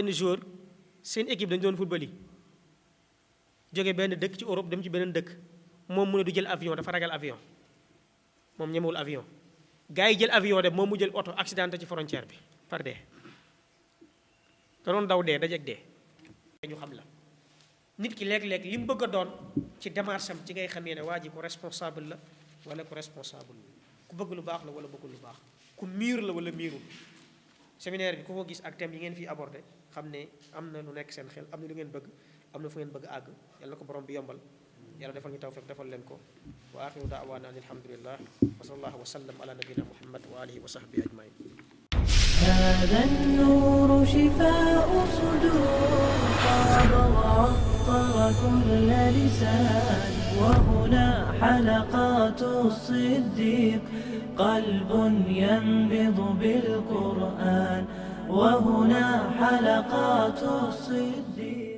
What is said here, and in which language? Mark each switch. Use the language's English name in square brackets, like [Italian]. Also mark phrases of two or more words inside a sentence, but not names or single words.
[Wolof] benn joueur seen équipe dañu doon football yi jóge benn dëkk ci Europe dem ci beneen dëkk moom mu ne du jël avion dafa ragal avion moom ñemewul avion gars yi jël avion dem moom mu jël oto accidenté ci frontière bi par dee da doon daw dee dajeeg dee ñu xam la nit ki léeg-léeg li mu bëgg a doon ci démarche am ci ngay xamee ne waa ji ko responsable la wala ko responsable ku bëgg lu baax la wala bëggul lu baax, ku miir la wala miirul. séminaire bi ku ko gis ak thème yi ngeen fi abordé xam ne am na lu nekk seen xel, am na lu ngeen bëgg, am na fu ngeen bëgg àgg. yàlla na ko borom bi yombal, yàlla defal ñu tawfiq defal leen ko. [Arabic] وآخر دعوانا أن الحمد لله وصلى الله وسلم على نبينا محمد وآله وصحبه أجمعين. هذا النور شفاء صدور فاض وعطر كل لسان وهنا حلقات الصديق قلب ينبض بالقرآن وهنا حلقات الصديق